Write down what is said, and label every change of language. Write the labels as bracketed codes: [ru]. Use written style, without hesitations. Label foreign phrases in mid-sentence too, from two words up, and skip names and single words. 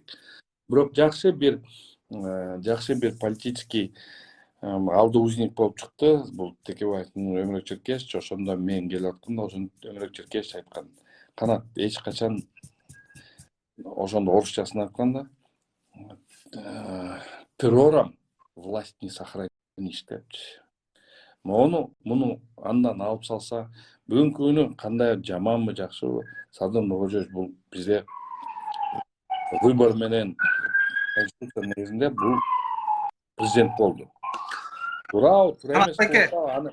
[ky] Бирок жакшы бир политический алды узник болуп чыкты. Бул Текебаевдин Өмүрөк Черкесович. Ошондо мен келип атканда ошону Өмүрөк Черкесович айткан. Канат эч качан ошондо орусчасын айтканда [ru] террором власть не сохранишь [ky] депчи. Муну андан алып салса, бүгүнкү күнү кандай жаманбы, жакшыбы, Садыр Нуркожоевич бул бизде выбор менен конституция негизинде бул президент болду. Туурабы, туура эмес болсо